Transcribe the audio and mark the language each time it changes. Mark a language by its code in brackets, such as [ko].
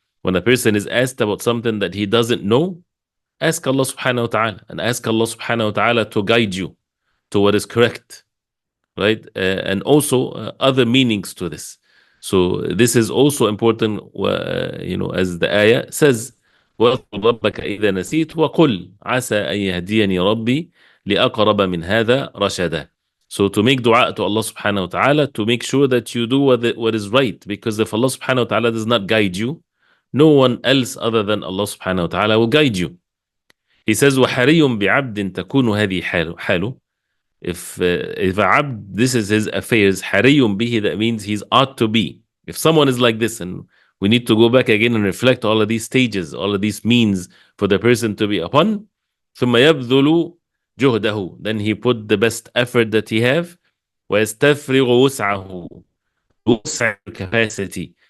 [en] When a person is asked about something that he doesn't know, ask Allah subhanahu wa ta'ala, and ask Allah subhanahu wa ta'ala to guide you to what is correct, right? And also other meanings to this. So this is also important, as the ayah says, [ar] واذكر ربك إذا نسيت وقل عسى أن يهديني ربي لأقرب من هذا رشدا. [en] So to make dua to Allah subhanahu wa ta'ala, to make sure that you do what is right, because if Allah subhanahu wa ta'ala does not guide you, no one else other than Allah subhanahu wa ta'ala will guide you. He says, [ar] وَحَرِيٌّ بِعَبْدٍ تَكُونُ هَذِي حَالُ. [en] If a abd, this is his affairs, [ar] حَرِيٌّ بِهِ, [en] that means he's ought to be. If someone is like this, and we need to go back again and reflect all of these stages, all of these means for the person to be upon, [ar] ثُمَّ يَبْذُلُ جُهْدَهُ, [en] then he put the best effort that he have, [ar] وَيَسْتَفْرِغُ وُسْعَهُ, [en] وسع capacity.